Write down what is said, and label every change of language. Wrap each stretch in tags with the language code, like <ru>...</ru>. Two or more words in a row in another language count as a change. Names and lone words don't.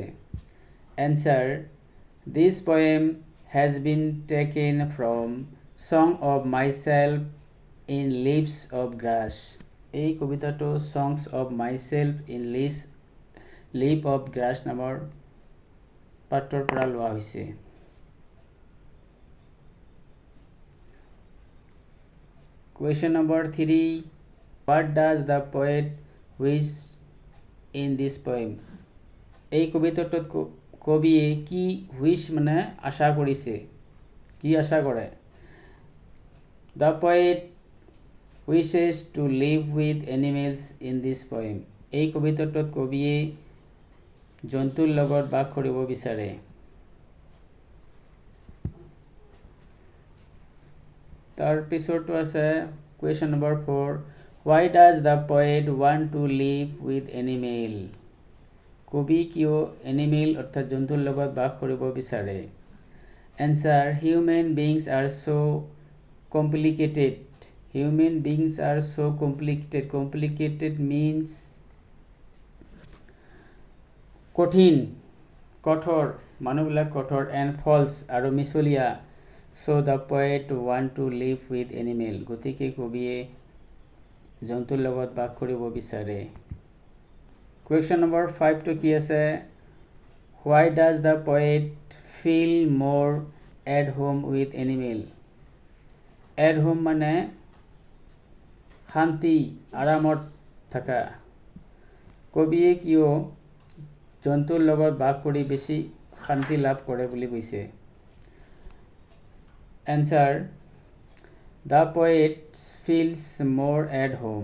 <en>Answer, this poem has been taken from Song of Myself in Leaves of Grass.</en> <as>এই কবিতাটো ছংছ অফ মাইছেল্ফ ইন লিভ অফ গ্ৰাছ নামৰ পাঠৰ পৰা লোৱা হৈছে।</as> <en>Question number 3, what does the poet wish in this poem?</en> <as>এই কবিতাটোত কবিয়ে কি উইশ মানে আশা কৰিছে, কি আশা কৰে?</as> <en>The poet wishes to live with animals in this poem.</en> <as>এই কবিতাটোত কবিয়ে জন্তুৰ লগত বাস কৰিব বিচাৰে। তাৰ পিছৰটো আছে</as> <en>question number</en> <as>4,</as> <en>why does the poet want to live with animal?</en> <as>কবি কিয় এনিমেল অৰ্থাৎ জন্তুৰ লগত বাস কৰিব বিচাৰে?</as> <en>Answer, human beings are so complicated. Human beings are so complicated. Complicated means</en> <as>কঠিন, কঠোৰ, মানুহবিলাক কঠোৰ,</as> <en>and false</en> <as>আৰু মিছলীয়া।</as> <en>So the poet want to live with animal.</en> <as>গতিকে কবিয়ে জন্তুৰ লগত বাস কৰিব বিচাৰে।</as> <en>question number</en> <as>5টো কি আছে,</as> <en>why does the poet feel more at home with animal? At home</en> <as>মানে শান্তি, আৰামত থকা। কবিয়ে কিয় জন্তুৰ লগত বাস কৰি বেছি শান্তি লাভ কৰে বুলি কৈছে?</as> <en>Answer, the poet feels more at home.</en>